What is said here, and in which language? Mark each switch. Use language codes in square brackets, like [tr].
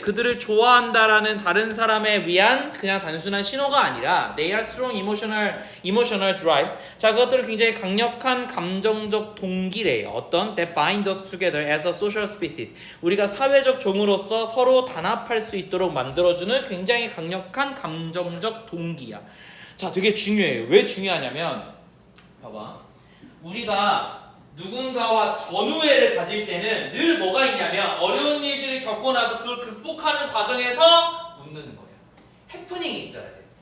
[ko] 그들을 좋아한다라는 다른 사람에 위한 그냥 단순한 신호가 아니라 [en] they are strong emotional drives. [ko] 자, 그것들은 굉장히 강력한 감정적 동기래요. 어떤? [en] That bind us together as a social species. [ko] 우리가 사회적 종으로서 서로 단합할 수 있도록 만들어주는 굉장히 강력한 감정적 동기야. 자, 되게 중요해요. 왜 중요하냐면 봐봐. 우리가 누군가와 전우애를 가질 때는 늘 뭐가 있냐면 어려운 일들을 겪고 나서 그걸 극복하는 과정에서 웃는 거예요. 해프닝이 있어야 돼.